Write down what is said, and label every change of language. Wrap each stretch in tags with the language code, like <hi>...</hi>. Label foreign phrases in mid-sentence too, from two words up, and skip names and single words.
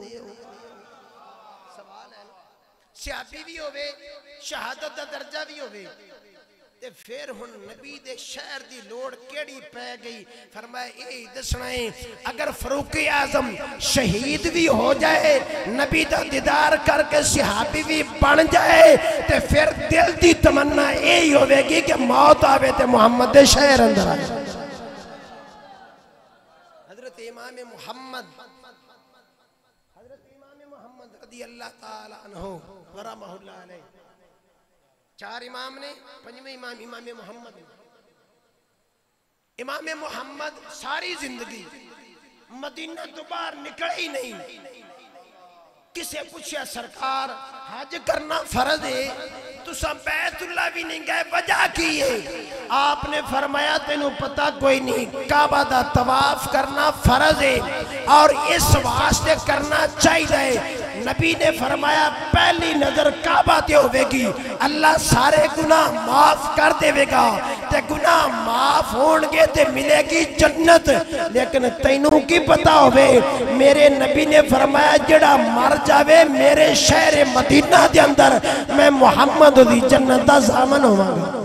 <pa>سوال ہے صحابی وی ہووے شہادت دا درجہ وی ہووے تے پھر ہن نبی دے شہر دی لوڑ کیہڑی پے گئی فرمایا یہی دسنا ہے اگر فاروق اعظم شہید وی ہو جائے نبی دا دیدار کر کے صحابی وی بن جائے تے پھر دل دی تمنا یہی ہووے گی کہ موت آوے تے محمد دے شہر اندر آئے حضرت امام محمد</pa> <ar>رضي الله تعالى عنه و رحمه‌الله عليه</ar> <pa>چار امام نے پنجویں امام امام محمد ساری زندگی مدینہ توں باہر نکلے ہی نہیں کسے پچھیا سرکار حج کرنا فرض ہے تسی بیت‌اللہ وی نہیں گئے وجہ کی ہے آپ نے فرمایا تینوں پتا کوئی نہیں کعبہ دا طواف کرنا فرض ہے اور اس واسطے کرنا چاہیے نبی نے فرمایا پہلی نظر کعبہ تے ہووے گی اللہ سارے گناہ معاف کر دیوے گا تے گناہ معاف ہون گے تے ملے گی جنت لیکن تینوں کی پتا ہووے میرے نبی نے فرمایا جیہڑا مر جاوے میرے شہر مدینہ دے اندر میں محمد دی جنت دا ضامن ہوواں گا</pa>